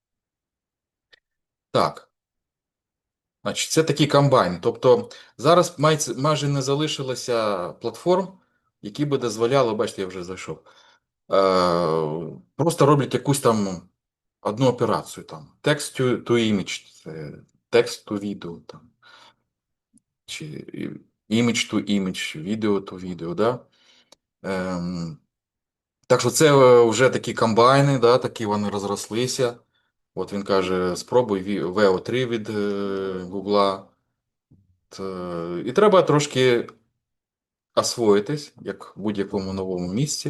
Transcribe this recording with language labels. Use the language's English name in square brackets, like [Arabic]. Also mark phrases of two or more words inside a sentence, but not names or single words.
[Ukrainian] Так, значить, це такий комбайн. Тобто зараз майже не залишилося платформ, які би дозволяли, бачите, я вже зайшов. Просто роблять якусь там одну операцію там. [English] Text to image, це text to video, [Ukrainian] там, чи [English] image to image, video to video, [Ukrainian] да? Ем, так що це вже такі комбайни, да, такі вони розрослися. От він каже: спробуй VO3 від Гугла. І треба трошки освоїтись, як в будь-якому новому місці.